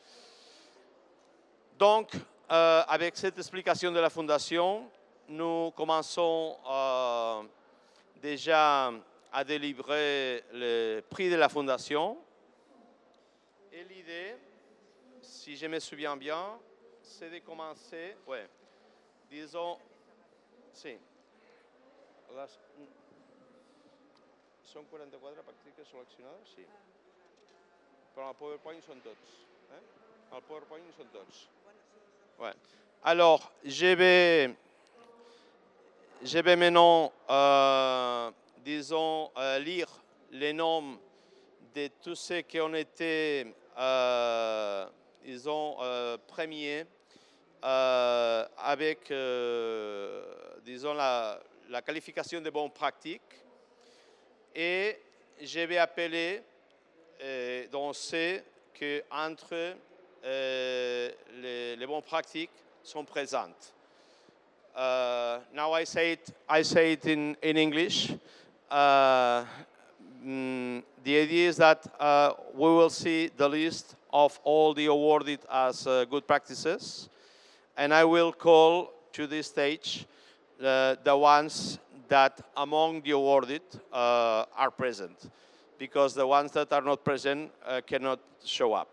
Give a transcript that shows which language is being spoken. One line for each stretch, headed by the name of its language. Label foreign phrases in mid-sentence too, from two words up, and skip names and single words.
French: Donc, avec cette explication de la fondation, nous commençons déjà à délivrer le prix de la fondation. Et l'idée, si je me souviens bien, c'est de commencer, ouais, disons,
Catalan: sí. Són 44 pràctiques seleccionades? Sí. Però al PowerPoint són tots. Al PowerPoint són tots.
French: Ouais. Alors, je vais maintenant, disons, lire les noms de tous ceux qui ont été, disons, premiers avec, disons, la qualification de bonnes pratiques. Et je vais appeler, donc c'est qu'entre les bonnes pratiques sont présentes.
English: Now I say it in English. The idea is that we will see the list of all the awarded as good practices, and I will call to this stage the ones that among the awarded are present, because the ones that are not present cannot show up.